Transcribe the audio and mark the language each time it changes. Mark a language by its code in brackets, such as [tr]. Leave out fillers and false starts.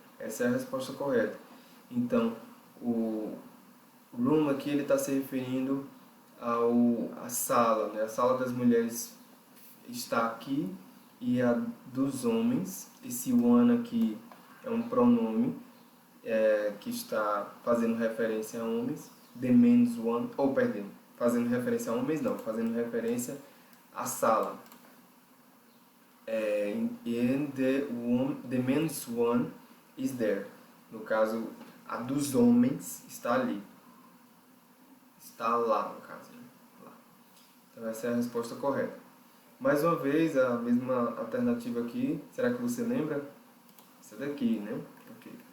[pt] Essa é a resposta correta. Então, o room aqui ele está se referindo à sala, né? A sala das mulheres está aqui e a dos homens, esse one aqui é um pronome que está fazendo referência a homens, [en] the men's one, [pt] ou perdão, fazendo referência a homens não, fazendo referência à sala. [en] And the men's one is there. [pt] No caso, a dos homens está ali. Está lá, no caso. Né? Lá. Então essa é a resposta correta. Mais uma vez, a mesma alternativa aqui. Será que você lembra? Essa daqui, né? Okay.